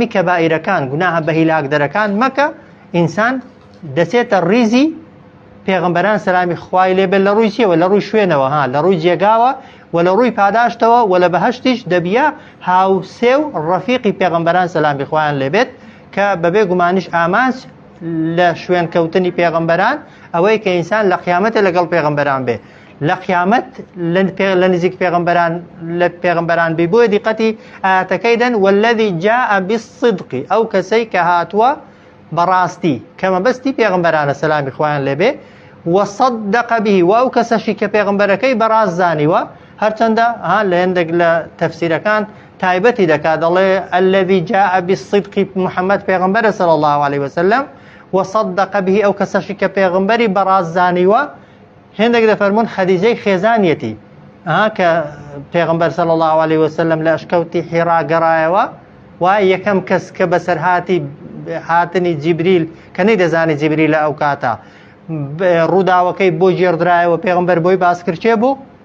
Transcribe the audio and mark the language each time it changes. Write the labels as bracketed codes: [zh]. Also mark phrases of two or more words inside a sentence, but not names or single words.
[ckb] کەبائیرەکان گوناهە بە هیلاکدەرەکان مەکە ئینسان دەچێتە ڕیزی پێغەمبەران سەلامی خوای لێبێت لە ڕووی چیەوە لە ڕووی شوێنەوە لە ڕووی جێگاوە و لە ڕووی پاداشتەوە و لە بەهەشتیش دەبیە هاوسێ و ڕەفیقی پێغەمبەران سەلامی خوایان لێبێت کە بەبێ گومانیش ئامانج لە شوێن کەوتنی پێغەمبەران ئەوەی کە ئینسان لە قیامەتە لەگەڵ پێغەمبەران بێ لە قیامەت لە نزیک پێغەمبەران لە پێغەمبەران بێ بۆیە دیقەتی ئاەتەکەی دەن [ar] والذی جاء بالصدق [ckb] ئەو کەسەی کە هاتووە بەڕاستی کە مەبەستی پێغەمبەرانە سەلامی خوایان لێبێ [ar] وەصەدەق به [ckb] و ئەو کەسەشی کە پێغەمبەرەکەی بەڕاست زانیوە هەرچەندە لە هەندێک لە تەفسیرەکان تایبەتی دەکات دەڵێ [ar] الذي جاء بالصدق [ckb] محەممەد پێغەمبەرە [ar] صلی الله عليه وسلم وصدق به [ckb] ئەو کەسەشی کە پێغەمبەری بەڕاست زانیوە هێندێک دەفەرمون خەدیجەی خێزانیەتی کە پێغەمبەر [ar] صلی الله عليه وسلم [ckb] لە ئەشکەوتی حیرا گەڕایەوە و یەکەم کەس کە بەسەر هاتنی جیبریل کە نەیدەزانی جیبریل لە ئەو کاتە ڕووداوەکەی بۆ جێڕدرایەوە پێغەمبەر بۆی باس کرد چێ بوو؟